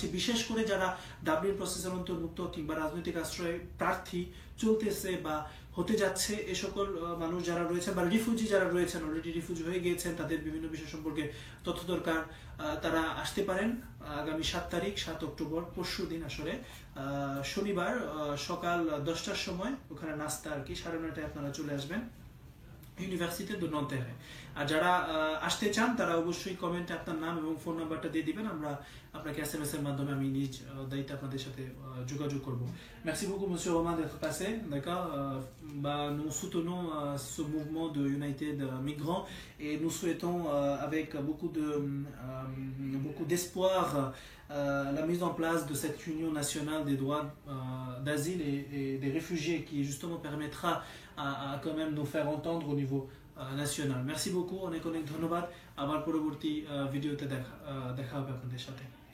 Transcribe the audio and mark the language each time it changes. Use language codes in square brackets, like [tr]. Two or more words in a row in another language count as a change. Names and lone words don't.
[bn] বিশেষ করে যারা ডাবলিন প্রসেসের অন্তর্ভুক্ত কিংবা রাজনৈতিক আশ্রয় প্রার্থী চলতেছে বা হতে যাচ্ছে, এ সকল মানুষ যারা রয়েছেন বা রিফিউজি যারা রয়েছেন, অলরেডি রিফিউজি হয়ে গিয়েছেন, তাদের বিভিন্ন বিষয় সম্পর্কে তথ্য দরকার, তারা আসতে পারেন আগামী 7 তারিখ 7 অক্টোবর, পরশু দিন আসলে শনিবার সকাল 10টার সময় ওখানে নাস্তা আর কি 9:30টায় আপনারা চলে আসবেন ইউনিভার্সিটি দু নন্তেরে। আর যারা আসতে চান তারা অবশ্যই কমেন্টে আপনার নাম এবং ফোন নাম্বারটা দিয়ে দিবেন, আমরা আপনাকে SMS এর মাধ্যমে আমি নিজ দায়িত্বে আপনাদের সাথে যোগাযোগ করব। [fr] Merci beaucoup monsieur Romain d'être passé, d'accord. Nous soutenons ce mouvement de United Migrants et nous souhaitons avec beaucoup d'espoir la mise en place de cette union nationale des droits d'asile et des réfugiés qui justement permettra à quand même nous faire entendre au niveau national. Merci beaucoup, [bn] অনেক ধন্যবাদ। আবার পরবর্তী ভিডিওতে দেখা হবে আপনাদের সাথে।